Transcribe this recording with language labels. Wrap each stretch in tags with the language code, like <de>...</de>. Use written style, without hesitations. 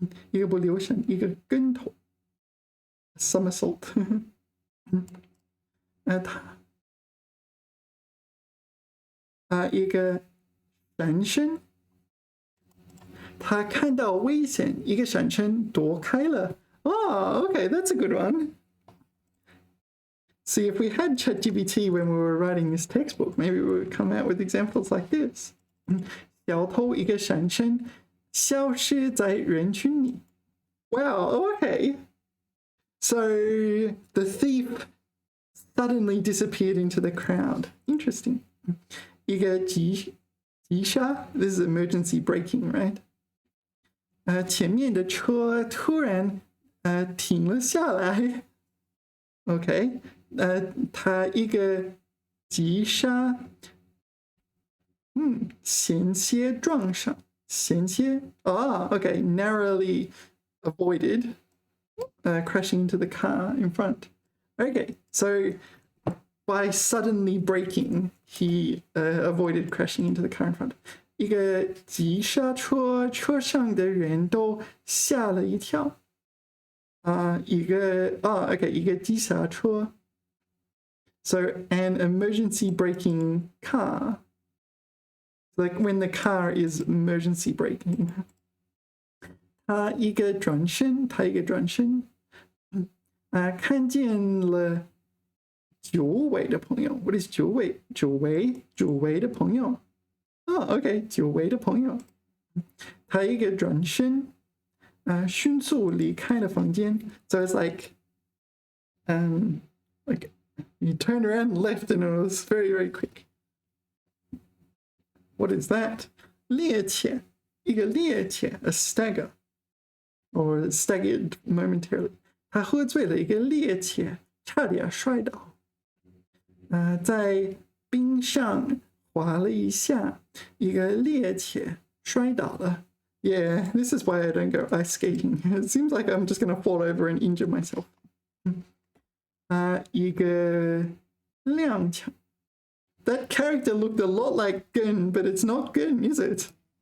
<zh>一个不留神，一个跟头 ，somersault。他一个闪身，他看到危险，一个闪身躲开了。</zh> <en>Oh, okay, that's a good one. See, if we had ChatGPT when we were writing this textbook, maybe we would come out with examples like this.</en> <zh>小偷一个闪身，消失在人群里。</zh> <en>Wow, okay. So the thief suddenly disappeared into the crowd. Interesting. 一个急刹 this is emergency braking, right?</en> <zh>前面的车突然停了下来。</zh> <en>OK，</en> <zh>他一个急刹，险些撞上，险些</zh> <en>OK, narrowly avoided crashing into the car in front. Okay, so by suddenly braking, he avoided crashing into the car in front.</en> <zh>一个急刹车，车上的人都吓了一跳。一个急刹车。</zh> <en>So an emergency braking car, like when the car is emergency braking.</en> <zh>他一个转身，看见了久违的朋友。 What is 久违？久违的朋友。OK， 久违的朋友。他一个转身，迅速离开了房间。</zh> <en>So it's like you turned around and left, and it was very, very quick. What is that?</en> <zh>趔趄，一个趔趄</zh> <en>，a stagger, or staggered momentarily.</en> <zh>他喝醉了，一个趔趄，差点摔倒。在冰上滑了一下，一个趔趄摔倒了。</zh> <en>Yeah, this is why I don't go ice skating. It seems like I'm just going to fall over and injure myself.</en> <zh>一个踉跄。</zh> <en>That character looked a lot like Gun, but it's not Gun, is it?</en>